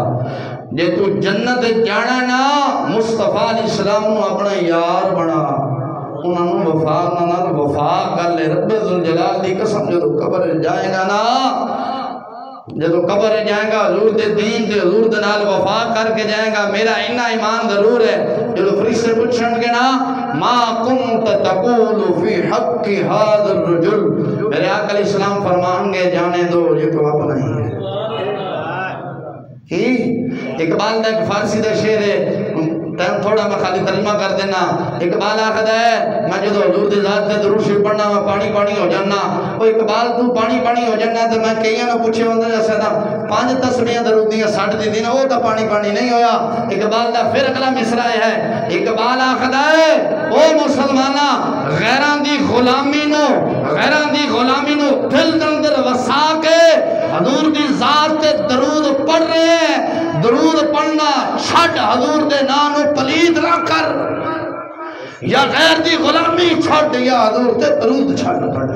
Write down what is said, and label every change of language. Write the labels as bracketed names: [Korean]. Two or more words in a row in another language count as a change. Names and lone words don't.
[Punjabi] جے تو جنت جانا نا، مصطفیٰ علیہ السلام نو اپنا یار بنا، انہوں نے وفا کر لے، رب ذوالجلال دی قسم جدو قبر جائیں گا نا، جدو قبر جائیں گا حضور دے دین دے حضور دے نال وفا کر کے جائیں گا، میرا انہا ایمان ضرور ہے۔ جدو فرشتے پوچھن گے نا، [Arabic] ما کنت تقول فی حق هذا الرجل، [Punjabi] میرے آقا علیہ السلام فرمان گے [Urdu] جانے دو یہ تو اپنا ہی ہے۔ [Punjabi] اقبال دا ایک فارسی دا شعر ہے، ٹائم تھوڑا میں خالی ترجمہ کر دینا۔ اقبال آخر ہے میں جدو حضور دی ذات تے درود شریف پڑھنا میں پانی ہو جانا، وہ اقبال تو پانی ہو جانا تو میں کئیاں نو پوچھے ہوندے جیسے نا 5 تسبیحاں درود دیاں 60 دی دن وہ تو پانی نہیں ہویا۔ اقبال دا پھر اگلا مصرع ہے، اقبال آخر ہے او مسلمانہ غیران دی غلامی نو دل اندر وسا کے حضور دی ذات تے درود پڑھ رہے ہیں، درود پڑھنا چھڑ، حضور دے نانو پلید نہ کر، یا غیر دی غلامی چھڑ یا حضور تے درود چھڑ پڑھنا۔